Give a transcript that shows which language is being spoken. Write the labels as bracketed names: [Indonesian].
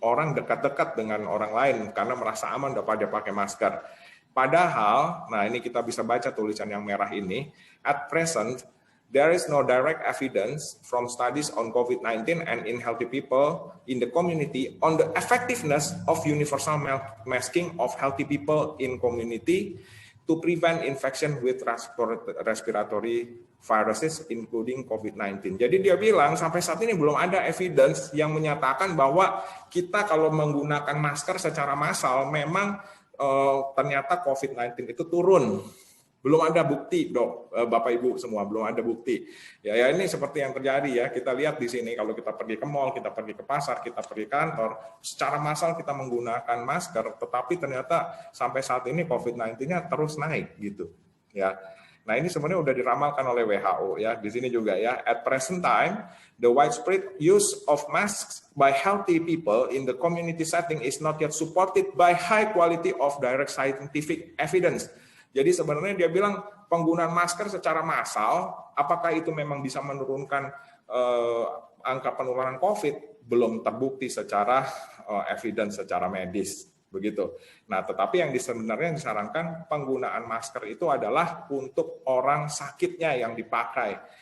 [Indonesian] Orang dekat-dekat dengan orang lain karena merasa aman dapat dia pakai masker. Padahal, nah ini kita bisa baca tulisan yang merah ini, [English] at present there is no direct evidence from studies on COVID-19 and in healthy people in the community on the effectiveness of universal masking of healthy people in community to prevent infection with respiratory viruses including COVID-19. [Indonesian] Jadi dia bilang sampai saat ini belum ada evidence yang menyatakan bahwa kita kalau menggunakan masker secara massal memang ternyata COVID-19 itu turun. Belum ada bukti, dok, Bapak Ibu semua, belum ada bukti. Ya ini seperti yang terjadi ya, kita lihat di sini kalau kita pergi ke mall, kita pergi ke pasar, kita pergi ke kantor, secara massal kita menggunakan masker, tetapi ternyata sampai saat ini COVID-19-nya terus naik gitu. Ya. Nah, ini sebenarnya udah diramalkan oleh WHO ya. Di sini juga ya, [English] at present time, the widespread use of masks by healthy people in the community setting is not yet supported by high quality of direct scientific evidence. [Indonesian] Jadi sebenarnya dia bilang penggunaan masker secara massal, apakah itu memang bisa menurunkan angka penularan COVID? Belum terbukti secara evidence, secara medis. Begitu. Nah, tetapi yang sebenarnya disarankan penggunaan masker itu adalah untuk orang sakitnya yang dipakai.